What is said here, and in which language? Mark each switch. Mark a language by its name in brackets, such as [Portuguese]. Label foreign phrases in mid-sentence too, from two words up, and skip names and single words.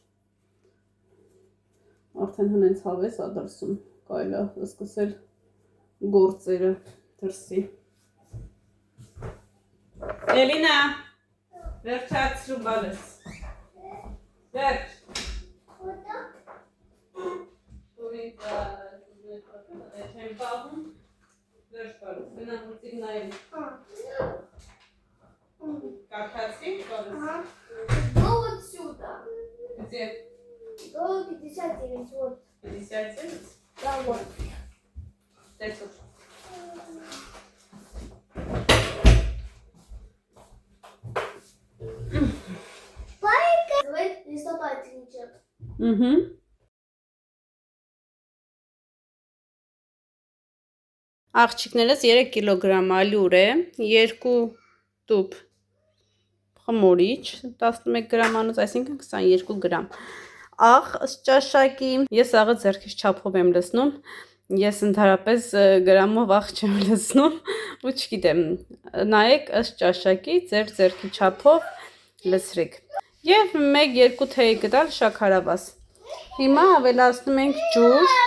[Armenian] Արդեն հենց հավես ա դրսում, կարելի է սկսել գործերը դրսի։ Էլինա, վերջացրու բալես։ Վերջ։ Չեմ պահում, վերջ բալես, գնամ ուծիմ նայել։ Կարդացի, բալես։ [Russian] Ну вот сюда. Где? До 59, вот. 59? Да, вот. [Armenian] Տեսուր։ [Russian] Давай листопадничек. [Armenian] Աղջիկներս 3 կիլոգրամ ալյուր է, 2 տուփ խմորիչ, 11 գրամանոց, այսինքն 22 գրամ։ Աղ ճաշակի, ես աղը ձեռքից չափով եմ լցնում, ես ընդհանրապես գրամով աղ չեմ լցնում, ու չգիտեմ, նայեք ըստ ճաշակի ձեր ձեռքի չափով լցրեք։ Եվ 1-2 թեյ գտալ շաքարավազ։ Հիմա ավելացնում ենք ջուր։